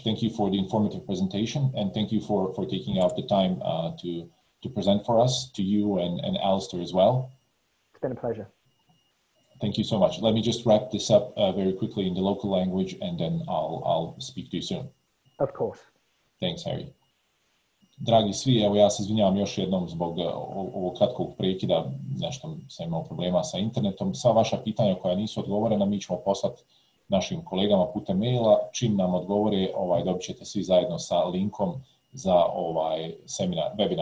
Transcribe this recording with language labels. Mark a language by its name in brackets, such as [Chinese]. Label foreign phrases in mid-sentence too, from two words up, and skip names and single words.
[English] Thank you for the informative presentation, and thank you for taking out the time to present for us, to you and Alistair as well. It's been a pleasure. Thank you so much. Let me just wrap this up very quickly in the local language, and then I'll speak to you soon. Of course. Thanks, Harry. [Serbian] Dragi svi, evo ja se izvinjavam još jednom zbog ovog kratkog prekida, nešto sam imao problema sa internetom. Sva vaša pitanja koja nisu odgovorena mi ćemo poslati našim kolegama putem maila. Čim nam odgovore, dobit ćete svi zajedno sa linkom za ovaj webinar koji smo snimali.